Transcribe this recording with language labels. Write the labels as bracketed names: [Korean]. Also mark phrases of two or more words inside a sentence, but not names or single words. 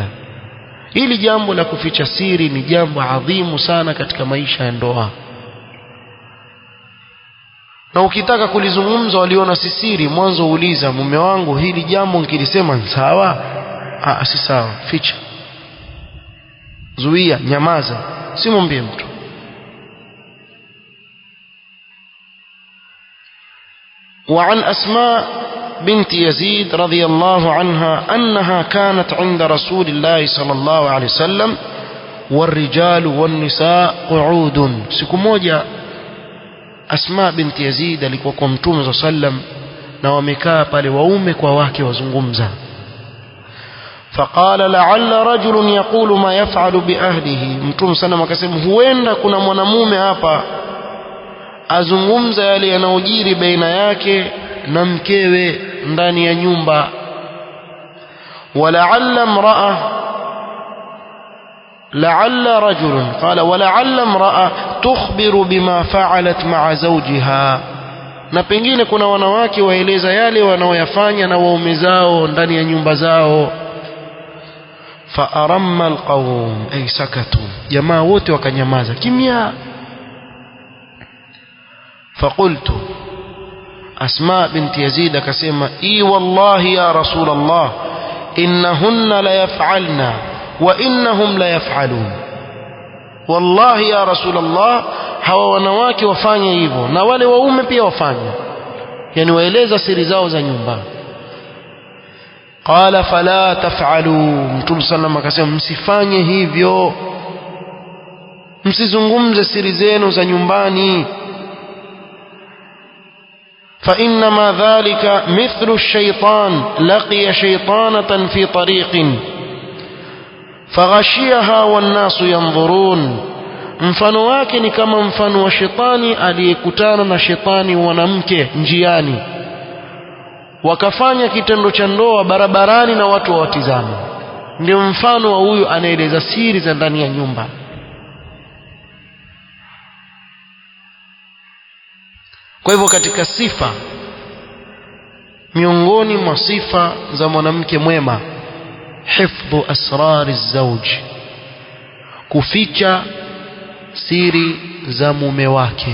[Swahili] Hili jambo la kuficha siri ni jambo adhimu sana katika maisha ya ndoa, na ukitaka kulizungumza waliona si siri, mwanzo uuliza, mume wangu, hili jambo nikilisema ni sawa? Si sawa, ficha, zuia, nyamaza, simwambie mtu. [Arabic] وعن أسماء بنت يزيد رضي الله عنها أنها كانت عند رسول الله صلى الله عليه وسلم والرجال والنساء قعود. [Swahili] siku moja Asma binti Yazid alikuwa kwa Mtume sallam na wamekaa pale waume kwa wake wazungumza. [Arabic] فقال لعل رجل يقول ما يفعل بأهله, [Swahili] Mtume sallam akasema huenda kuna mwanamume hapa azungumza yale yanayojiri baina yake na mkewe ndani ya nyumba. [Arabic] ولعل امرأة لعل رجل قال ولعل امرأة تخبر بما فعلت مع زوجها, [Swahili] na pengine kuna wanawake waeleza yale wanaoyafanya na waume zao ndani ya nyumba zao. [Arabic] فأرم القوم أي سكتوا, [Swahili] jamaa wote wakanyamaza kimya. فقلت, Asma binti Yazid akasema [Arabic] والله يا رسول الله إنهن ليفعلن وإنهم ليفعلون والله يا رسول الله, [Swahili] hawa wanawake wafanya hivyo na wale waume pia wafanya, yani waeleza siri zao za nyumba. [Arabic] قال فلا تفعلوا, [Swahili] Mtume sallam akasema msifanye hivyo, msizungumze siri zenu za nyumbani. [Arabic] فإنما ذلك مثل الشيطان لقي شيطانة في طريق فغشيها والناس ينظرون, [Swahili] mfano wake ni kama mfano wa shetani aliyekutana na shetani mwanamke njiani, wakafanya kitendo cha ndoa barabarani na watu wawatizama. Ndio mfano wa huyu anaeleza siri za ndani ya nyumba. Kwa hivyo katika sifa, miongoni mwa sifa za mwanamke mwema, [Arabic] حفظ أسرار الزوج, [Swahili] kuficha siri za mume wake.